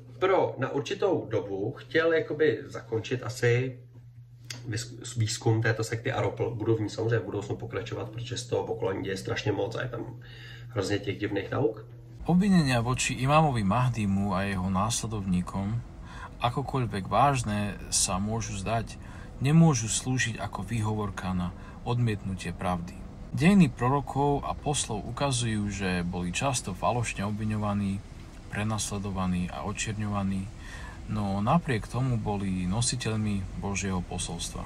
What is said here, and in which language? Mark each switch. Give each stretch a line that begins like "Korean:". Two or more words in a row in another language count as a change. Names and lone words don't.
Czech: na určitou dobu chtěl jakoby zakončit asi výzkum této sekty a budu v ní samozřejmě v budoucnu pokračovat, protože z toho pokolení je strašně moc a je tam hrozně těch divných nauk.
Slovak: Obvinenia voči imámovi Mahdimu a jeho následovníkom, akokoľvek vážne sa môžu zdať, nemôžu slúžiť ako výhovorka na odmietnutie pravdy. Dejiny prorokov a poslov ukazujú, že boli často falošne obviňovaní, prenasledovaní a očierňovaní, no napriek tomu boli nositeľmi Božieho posolstva.